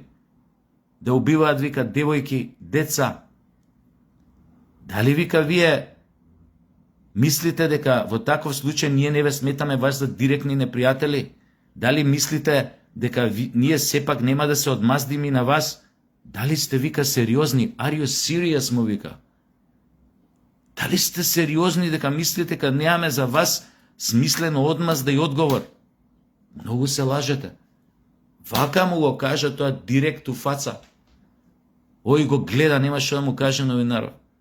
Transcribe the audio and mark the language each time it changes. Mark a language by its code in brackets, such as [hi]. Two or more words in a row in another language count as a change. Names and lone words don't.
[mk] Да убиваат, вика, девојки, деца. Дали, вика, вие мислите дека во таков случај ние не ве сметаме вас за директни непријатели? Дали мислите дека ние сепак нема да се одмаздиме на вас? Дали сте, вика, сериозни? [en] Are you serious, [mk] му вика? Дали сте сериозни дека мислите дека немаме за вас смислено одмазда и одговор? Многу се лажете. Вака му го кажа тоа директ у фаца. Ој го гледа, нема што да му каже новинаров.